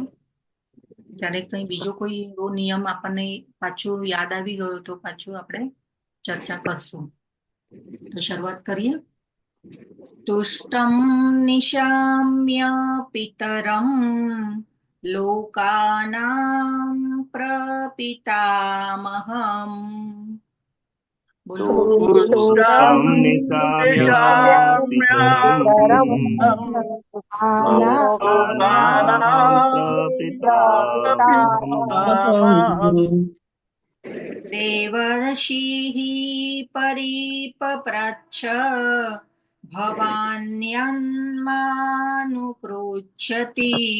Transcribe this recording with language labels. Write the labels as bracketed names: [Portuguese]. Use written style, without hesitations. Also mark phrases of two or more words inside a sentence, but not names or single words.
[Gujarati] ક્યારેક કઈ બીજો કોઈ એવો નિયમ આપણને પાછું યાદ આવી ગયો તો પાછું આપણે ચર્ચા કરશું. તો શરૂઆત કરીએ. [Sanskrit] તુષ્ટમ નિશામ્ય પિતરમ લોકાનામ પ્રપિતામહમ. [Gujarati] બોલો. [Sanskrit] तुष्टं निशाम्य पितरं लोकानां प्रपितामहम् देवर्षिः परिपप्रच्छ भवान्यन्मानुपृच्छति.